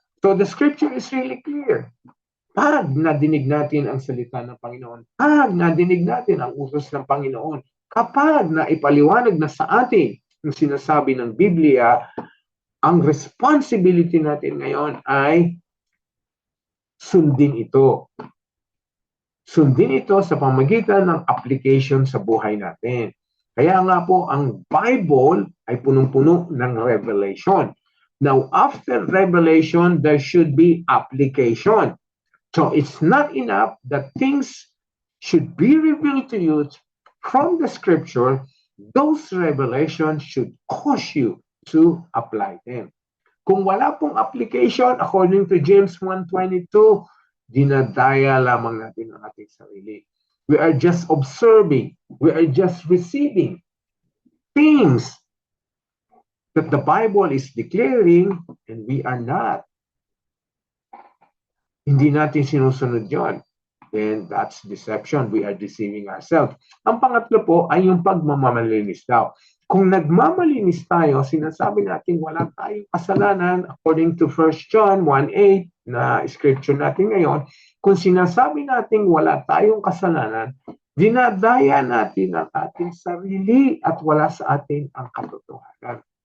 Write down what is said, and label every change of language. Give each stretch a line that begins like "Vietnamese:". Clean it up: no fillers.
English: So the scripture is really clear.
Filipino: Pag nadinig natin ang salita ng Panginoon, pag nadinig natin ang utos ng Panginoon, kapag naipaliwanag na sa atin ang sinasabi ng Biblia, ang responsibility natin ngayon ay sundin ito. Sundin ito sa pamamagitan ng application sa buhay natin. Kaya nga po, ang Bible ay punong-puno ng revelation.
English: Now, after revelation, there should be application. So it's not enough that things should be revealed to you from the scripture. Those revelations should cause you to apply them.
Filipino: Kung wala pong application, according to James 1:22, dinadaya lamang natin ang ating sarili.
English: We are just observing. We are just receiving things that the Bible is declaring and we are not.
Filipino: Hindi natin sinusunod yon.
English: Then that's deception. We are deceiving ourselves.
Filipino: Ang pangatlo po ay yung pagmamalinis daw. Kung nagmamalinis tayo, sinasabi natin wala tayong kasalanan according to 1 John 1:8 na scripture natin ngayon. Kung sinasabi natin wala tayong kasalanan, dinadaya natin ang ating sarili at wala sa atin ang katotohanan.